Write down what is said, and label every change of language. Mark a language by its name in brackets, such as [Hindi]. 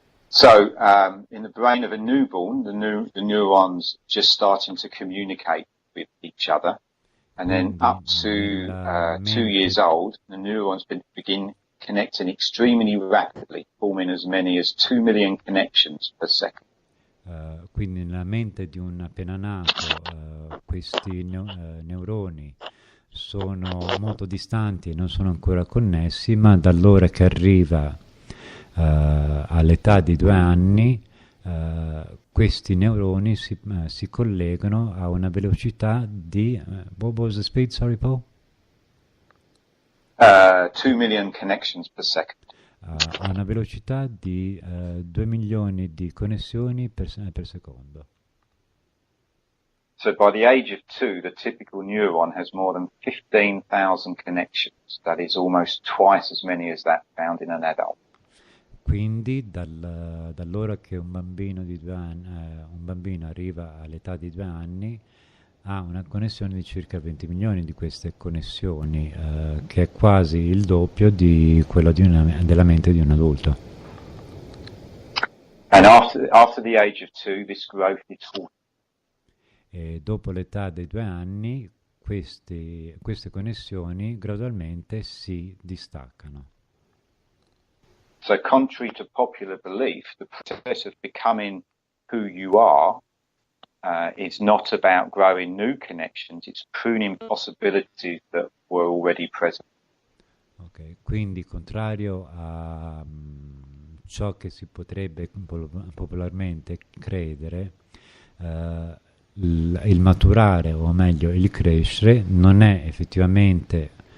[English] So, in the brain of a newborn, the neurons just starting to communicate with each other, and then up to 2 years old, the neurons begin connecting extremely rapidly, forming as many as 2 million connections per second. [Italian] Quindi nella mente di un appena nato questi neuroni sono molto distanti e non sono ancora connessi, ma dall'ora che arriva all'età di 2 anni questi neuroni si collegano a una velocità di [English] what was the speed, sorry Paul? 2 million connections per second. [Italian] A una velocità di 2 milioni di connessioni per secondo. [English] So by the age of 2, the typical neuron has more than 15,000 connections. That is almost twice as many as that found in an adult. [Italian] Quindi dall'ora che un bambino di 2 anni, un bambino arriva all'età di 2 anni, ha una connessione di circa 20 milioni di queste connessioni, che è quasi il doppio di quello della mente di un adulto. [English] And after the age of 2, this growth is halted. [Italian] E dopo l'età dei 2 anni queste connessioni gradualmente si distaccano. [English] So contrary to popular belief, the process of becoming who you are is not about growing new connections, it's pruning possibilities that were already present. [Italian] Ok, quindi contrario a ciò che si potrebbe popolarmente credere, il maturare, o meglio il crescere, non è effettivamente